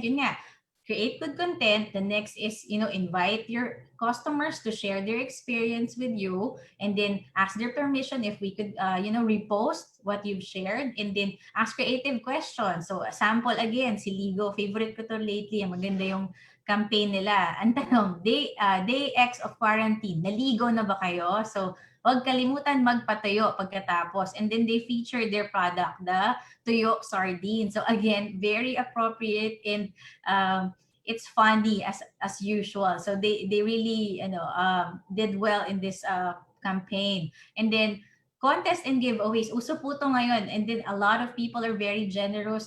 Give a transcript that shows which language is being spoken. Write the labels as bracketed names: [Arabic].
[Filipino] Yun nga, [English] create good content. The next is, you know, invite your customers to share their experience with you, and then ask their permission if we could, you know, repost what you've shared, and then ask creative questions. [Filipino] So, sample again, si Ligo, favorite ko to lately, maganda yung campaign nila. Ang tanong, day X of quarantine, naligo na ba kayo? So, huwag kalimutan magpatayo pagkatapos. [English] And then they feature their product, the tuyo sardine. So again, very appropriate, and it's funny as usual. So they really, you know, did well in this campaign. And then contest and giveaways, [Filipino] uso po to ngayon. [English] And then a lot of people are very generous.